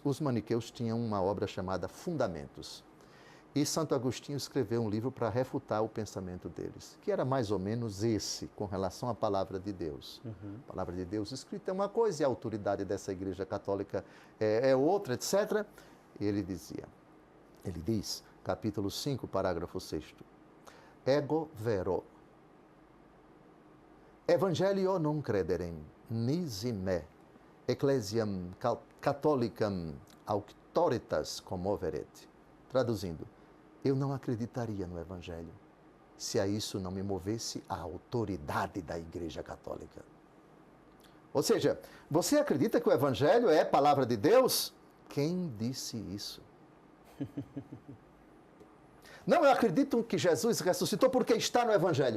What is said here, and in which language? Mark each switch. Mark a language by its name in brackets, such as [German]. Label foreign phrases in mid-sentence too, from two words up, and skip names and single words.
[Portuguese] Os maniqueus tinham uma obra chamada Fundamentos. E Santo Agostinho escreveu um livro para refutar o pensamento deles, que era mais ou menos esse, com relação à palavra de Deus. A palavra de Deus escrita é uma coisa e a autoridade dessa igreja católica é outra, etc. E ele diz, capítulo 5, parágrafo 6º, [Latin] Ego vero, evangelio non crederem, nisi me, ecclesiam catholicam auctoritas commoveret. [Portuguese] Traduzindo, eu não acreditaria no Evangelho se a isso não me movesse a autoridade da Igreja Católica. Ou seja, você acredita que o Evangelho é a palavra de Deus? Quem disse isso? Não, eu acredito que Jesus ressuscitou porque está no Evangelho.